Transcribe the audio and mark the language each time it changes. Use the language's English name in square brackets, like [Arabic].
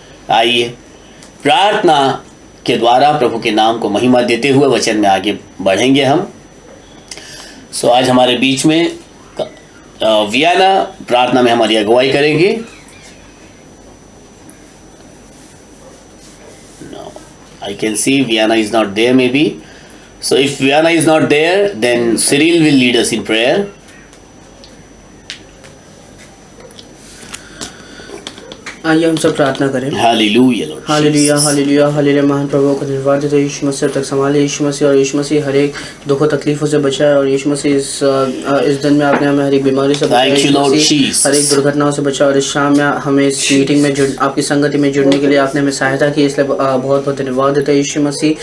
[Hindi] आइए प्रार्थना के द्वारा प्रभु के नाम को महिमा देते हुए वचन में आगे बढ़ेंगे हम। आज हमारे बीच में वियाना प्रार्थना में हमारी अगुवाई करेंगे। [English] I can see Viana is not there maybe. So if Viana is not there, then Cyril will lead us in prayer. [Hindi] आइए हम सब प्रार्थना करें। Hallelujah Lord, hallelujah hallelujah hallelujah. महान प्रभु को धन्यवाद देते हैं यीशु मसीह तक संभाले, यीशु मसीह और यीशु मसीह हर एक दुखों तकलीफों से बचाए और यीशु मसीह इस दिन में आपने हमें हर एक बीमारी से बचाया, हर एक दुर्घटनाओं से बचाया और इस शाम में हमें इस मीटिंग में आपकी संगति में जुड़ने के लिए आपने हमें सहायता की, इसलिए बहुत बहुत धन्यवाद देते हैं यीशु मसीह।